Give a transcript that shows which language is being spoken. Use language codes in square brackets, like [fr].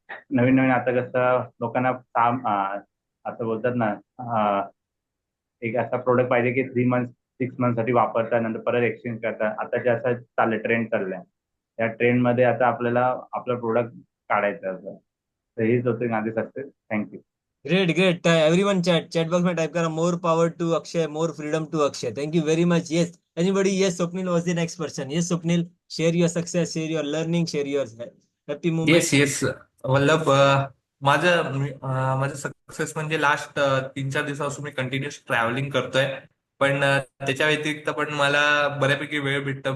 [mr] नवीन नवीन आता कसं लोकांना काम असं बोलतात ना, एक असा प्रोडक्ट पाहिजे की 3 मंथ 6 मंथ साठी वापरतात, नंतर परत एक्सचेंज करतात. आता जे असं चाललंय, ट्रेंड चाललाय, त्या ट्रेंड मध्ये आता आपल्याला आपलं प्रोडक्ट काढायचं असं. तर हीच होती माझी success. Thank you. [en] Great great. Everyone chat box में type करा more power to Akshay, more freedom to Akshay. Thank you very much. Yes anybody. Yes Swapnil was the next person. Yes Swapnil, share your success, share your learning, share your happy moment. Yes yes Vallabh. [mr] माझं success म्हणजे last 3-4 दिवसापासून मी continuous travelling करतोय. पण त्याच्या व्यतिरिक्त पण मला बऱ्यापैकी वेळ भेटतो.